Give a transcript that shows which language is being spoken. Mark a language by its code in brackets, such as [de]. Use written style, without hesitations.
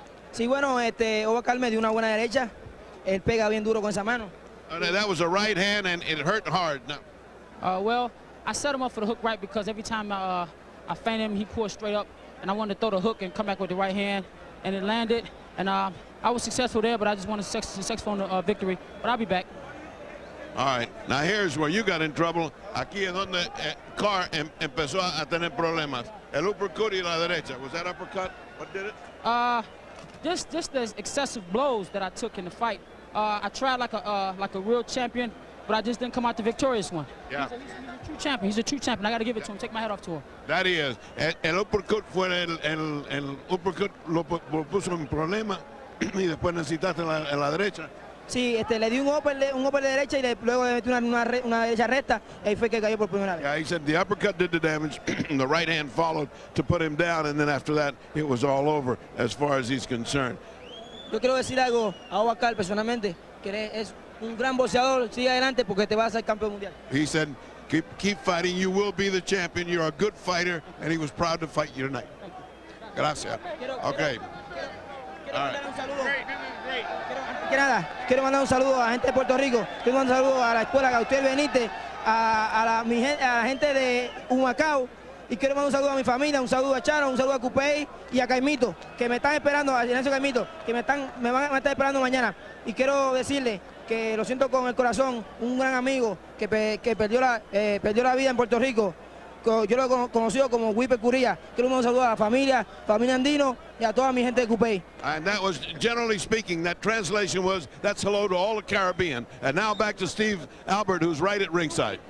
[es] Sí, bueno, Carr me dio una buena derecha. Él pega bien duro con esa mano. [en] That was a right hand, and it hurt hard. Now, well, I set him up for the hook right because every time I feint him, he pulled straight up, and I wanted to throw the hook and come back with the right hand. And it landed, and I was successful there, but I just wanted successful in the victory. But I'll be back. All right, now here's where you got in trouble. [es] Aquí es donde Carr empezó a tener problemas. El uppercut y la derecha. [en] Was that uppercut? What did it? Just the excessive blows that I took in the fight. I tried like a real champion, but I just didn't come out the victorious one. Yeah. He's a true champion. He's a true champion. I got to give it to him. Take my head off to him. That he is. [es] El uppercut fue el uppercut lo puso en problema y después necesitaste en la derecha. Sí, le di un upper de derecha y luego le metí una derecha recta y ahí fue que cayó por primera vez. [en] Yeah, he said the uppercut did the damage, and the right hand followed to put him down, and then after that it was all over as far as he's concerned. [es] Yo quiero decir algo a Carr personalmente, que es un gran boxeador, sigue adelante porque te vas a ser campeón mundial. [en] He said, keep fighting, you will be the champion, you're a good fighter, and he was proud to fight you tonight. [es] Gracias. Okay. Quiero mandar un saludo. Antes que nada, quiero mandar un saludo a la gente de Puerto Rico, quiero mandar un saludo a la escuela Gautel Benítez, a la gente de Humacao, y quiero mandar un saludo a mi familia, un saludo a Charo, un saludo a Cupey y a Caimito, que me están esperando, a Ignacio Caimito, que me van a estar esperando mañana. Y quiero decirle que lo siento con el corazón, un gran amigo que perdió la vida en Puerto Rico. Yo lo he conocido como Wipe Curía. Quiero mandar un saludo a la familia Andino y a toda mi gente de Cupey. [en] And that was, generally speaking, that translation was, that's hello to all the Caribbean. And now back to Steve Albert, who's right at ringside.